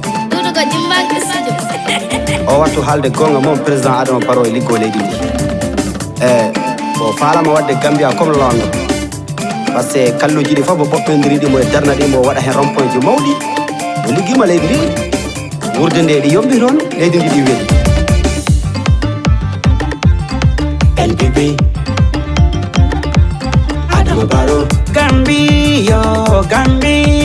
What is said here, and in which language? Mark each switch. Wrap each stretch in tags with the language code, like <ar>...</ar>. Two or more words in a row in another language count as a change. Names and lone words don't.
<ff>Dudu ko Jimba Kisijo. O wattu haalde gonga moom président Adama Barrow e liggoo leydi ndi. E, o faalama wadde Gambia comme londo.</ff> <fr>Par ce que</fr> <ff>kalluji ɗi fof mo ɓoɓɓendiri ɗi, mo darna ɗi, mo waɗa hen rond-point ji mawɗi. Mo liggiima leydi ndi. Wurde nde ɗi yomɓi toon, leydi ndi ɗi weeli. N P P, Adama Barrow. Gambi, yo, Gambi.</ff>